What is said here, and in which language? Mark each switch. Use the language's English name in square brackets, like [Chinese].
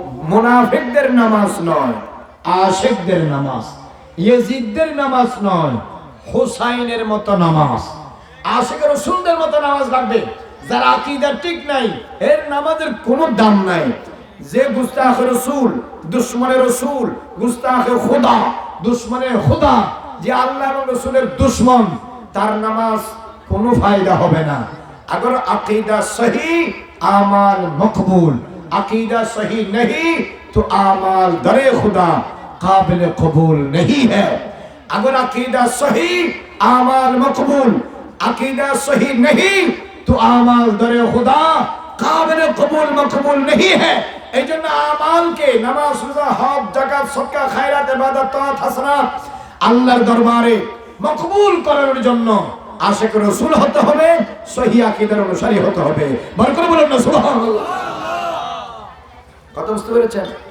[Bangla] মুনাফিকদের নামাজ নয়, আশিকদের নামাজ, ইয়াজিদদের নামাজ নয়, হুসাইনের মতো নামাজ, আশিকের রাসূলদের মতো নামাজ লাগবে। যার আকীদা ঠিক নাই এর নামাজের কোনো দাম নাই। যে গুস্তাখে রাসূল, দুশমনে রাসূল, গুস্তাখে খোদা, দুশমনে খোদা, যে আল্লাহ এবং রাসূলের দুশমন, তার নামাজ কোনো ফায়দা হবে না। [Hindi] अगर अकीदा सही आमाल मकबूल, अकीदा सही नहीं तो आमाल दरे खुदा काबिल कबूल नहीं है। अगर अकीदा सही आमाल मकबूल, अकीदा सही नहीं तो आमाल दरे खुदा काबिल कबूल मकबूल नहीं है। [Bangla] এই জন্য আমালকে, নামাজ, রোজা, হজ, যাকাত, সদকা, খায়রাত, ইবাদত, তাআত, হাসানাত আল্লাহর দরবারে মকবুল করার জন্য আশিক রাসূল হতে হবে, সহিহ আকীদার অনুসারী হতে হবে। বড় করে বলুন না সুবহানাল্লাহ। কথা বুঝতে পেরেছেন?